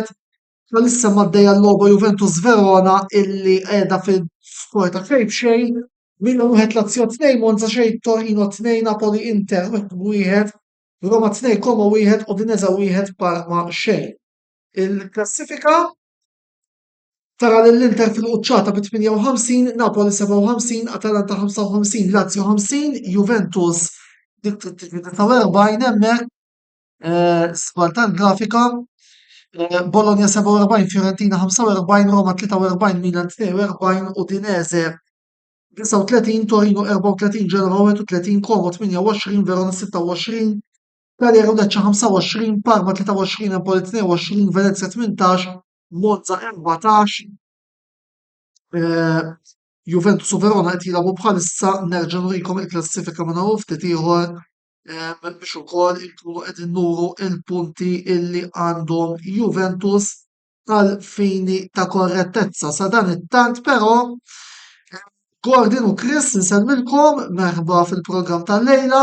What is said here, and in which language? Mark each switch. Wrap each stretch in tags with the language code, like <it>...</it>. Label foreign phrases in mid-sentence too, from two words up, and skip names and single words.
<mt>Issa maddejja l-logħba Juventus Verona illi qiegħda fil-skor ta' xejn, Milan 1 Lazio 2, Monza xejn, Torino 2, Napoli Inter 1, Roma 2 Como 1, Udinese 1 Parma xejn. Il-klassifika tara l-Inter fil-quċċata bi 58, Napoli 57, Atalanta 55, Lazio 50, Juventus dik 43 hemmhekk sfar tal-grafika. Bologna 47, Fiorentina 45, Roma 43, Milan 42, Udinese 39, Torino 34, Genova 31, Como 28, Verona 26, Cagliari 25, Parma 23, Empoli 22, Venezia 18, Monza 14, Juventus u Verona qed jilagħbu bħalissa nerġa' nurikom il-klassifika minn hawn ftit ieħor biex ukoll inkunu qegħdin nuru il-punti illi għandhom Juventus għal fini ta' korrettezza sa dan it-tant però Gordon u Chris nsemmilkom merħba fil-programm tal-lejla.</mt>